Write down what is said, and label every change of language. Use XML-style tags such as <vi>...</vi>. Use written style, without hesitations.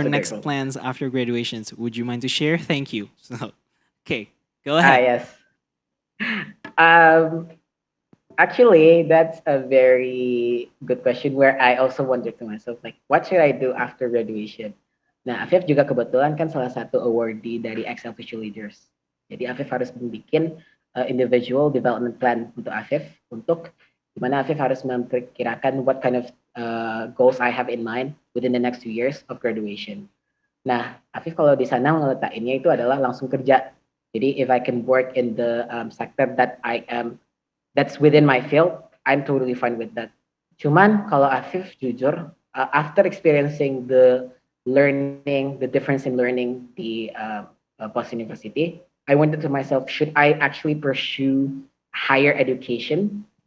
<en>also next grateful. plans after graduations. Would you mind to share? Thank you. So, okay, go ahead. yes. Um, Actually, that's a very good question where I also wonder to myself, like, what should I do after graduation?</en> <id>Nah, Afif juga kebetulan kan salah satu awardee dari Excel Visual Leaders. Jadi Afif harus membuat</id> <en>individual development plan</en> <id>untuk Afif, untuk gimana Afif harus memperkirakan</id> <en>what kind of goals I have in mind within the next 2 years of graduation.</en> <id>Nah, Afif kalau di sana ngeletakinnya itu adalah langsung kerja.</id> <en>Jadi if I can work in the sector that I am that's within my field, I'm totally fine with that.</en> <id>Cuman kalau Afif jujur,</id> <en>after experiencing the learning, the difference in learning the Boston University, I wondered to myself, should I actually pursue higher education?</en>